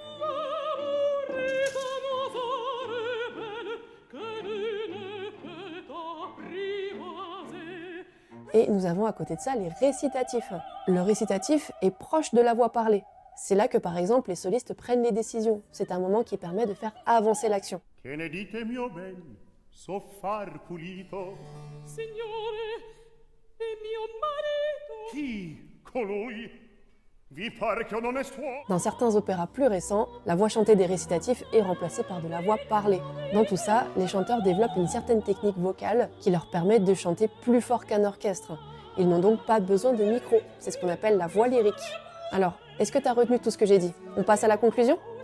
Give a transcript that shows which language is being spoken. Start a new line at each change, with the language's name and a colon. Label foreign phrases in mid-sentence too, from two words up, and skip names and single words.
French: Et nous avons à côté de ça les récitatifs. Le récitatif est proche de la voix parlée. C'est là que par exemple les solistes prennent les décisions. C'est un moment qui permet de faire avancer l'action.
Italian: Che ne dite mio ben, so far pulito? Signore, è mio marito. Chi? Colui? Vi pare che un onest'uomo?
French: Dans certains opéras plus récents, la voix chantée des récitatifs est remplacée par de la voix parlée. Dans tout ça, les chanteurs développent une certaine technique vocale qui leur permet de chanter plus fort qu'un orchestre. Ils n'ont donc pas besoin de micro, c'est ce qu'on appelle la voix lyrique. Alors, est-ce que tu as retenu tout ce que j'ai dit? On passe à la conclusion?